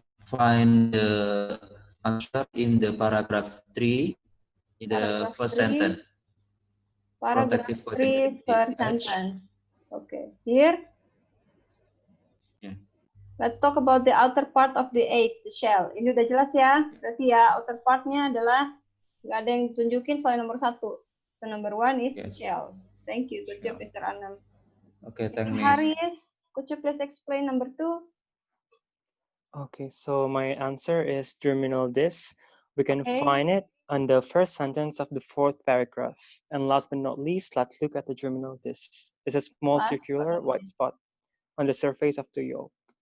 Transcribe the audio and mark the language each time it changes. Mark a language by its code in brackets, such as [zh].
[en] find the answer in the paragraph 3 in the first sentence. Paragraph 3, first sentence. Okay, here. Yeah. Let's talk about the outer part of the egg, the shell. [id] Ini udah jelas ya. Berarti ya, outer partnya adalah nggak ada yang tunjukin selain nomor 1. [en] So number 1 is Yes. shell. Thank you. Good job, Mr. Anam. Okay, thank you. Haris, could you please explain number 2? Okay, so my answer is germinal disc. We can find it on the first sentence of the 4th paragraph. And last but not least, let's look at the germinal disc. It's a small circular white spot on the surface of the yolk.